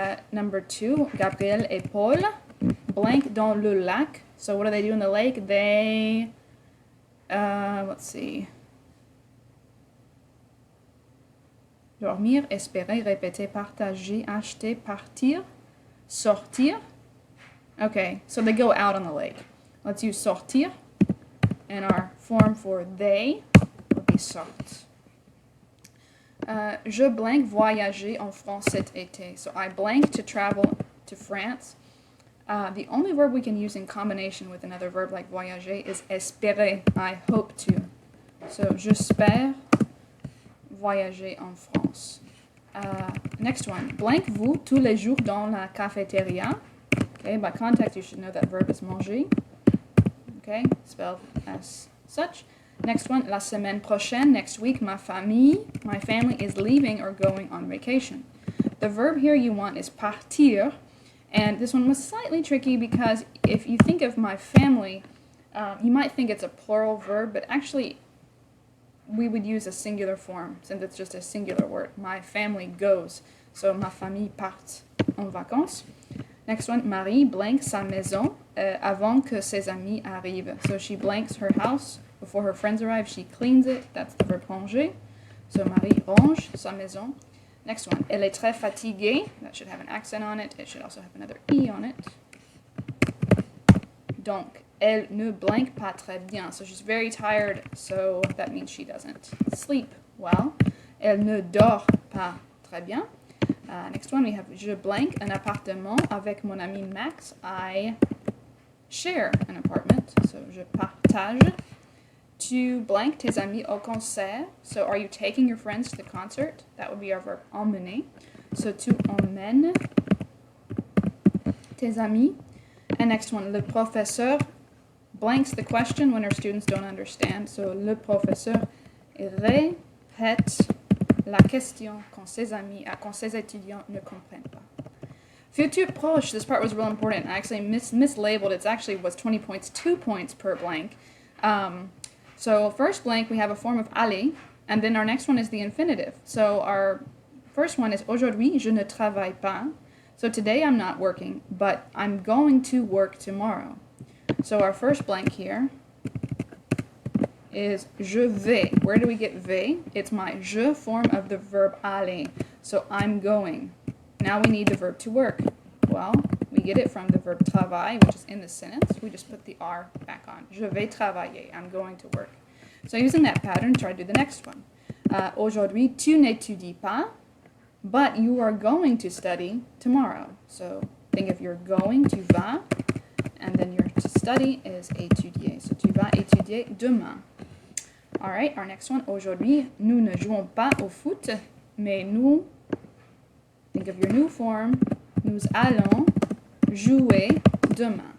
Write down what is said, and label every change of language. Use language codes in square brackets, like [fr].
[en] Number two, [fr] Gabriel et Paul blank dans le lac. [en] So what do they do in the lake? They, let's see. [fr] Dormir, espérer, répéter, partager, acheter, partir, sortir. [en] Okay, so they go out on the lake. [fr] Let's use sortir. [en] And our form for they would be sort. [fr] Je blank voyager en France cet été. [en] So I blank to travel to France. The only verb we can use in combination with another verb like voyager is espérer. I hope to. [fr] So j'espère voyager en France. [en] Next one. [fr] Blank vous tous les jours dans la cafétéria. [en] Okay, by context you should know that verb is manger. Okay, spelled as such. Next one, [fr] la semaine prochaine, [en] next week, my family is leaving or going on vacation. The verb here you want is partir, and this one was slightly tricky because if you think of my family, you might think it's a plural verb, but actually we would use a singular form since it's just a singular word. My family goes, so [fr] ma famille part en vacances. [en] Next one, [fr] Marie blank sa maison avant que ses amis arrivent. [en] So she blanks her house before her friends arrive. She cleans it. That's the verb ranger. So [fr] Marie range sa maison. [en] Next one, [fr] elle est très fatiguée. [en] That should have an accent on it. It should also have another E on it. [fr] Donc, elle ne blank pas très bien. [en] So she's very tired, so that means she doesn't sleep well. [fr] Elle ne dort pas très bien. [en] Next one, we have [fr] je blank un appartement avec mon ami Max. [en] I share an apartment, so [fr] je partage. Tu blank tes amis au concert. [en] So are you taking your friends to the concert? That would be our verb emmener. [fr] So tu emmènes tes amis. [en] And next one, [fr] le professeur [en] blanks the question when our students don't understand. [fr] So le professeur répète la question quand ses étudiants ne comprennent pas. [en] Futur proche, this part was real important. I actually mislabeled. It actually was 20 points, 2 points per blank. So first blank, we have a form of aller, and then our next one is the infinitive. So our first one is [fr] aujourd'hui, je ne travaille pas. [en] So today I'm not working, but I'm going to work tomorrow. So our first blank here is [fr] je vais. [en] Where do we get vais? It's my je form of the verb aller. So I'm going. Now we need the verb to work. Well, we get it from the verb travail, which is in the sentence. We just put the R back on. [fr] Je vais travailler. [en] I'm going to work. So using that pattern, try to do the next one. [fr] Aujourd'hui, tu n'étudies pas, [en] but you are going to study tomorrow. So think if you're going, [fr] tu vas, [en] and then your to study is étudier. [fr] So tu vas étudier demain. [en] All right, our next one. [fr] Aujourd'hui, nous ne jouons pas au foot, mais nous, [en] think of your new form, [fr] nous allons jouer demain.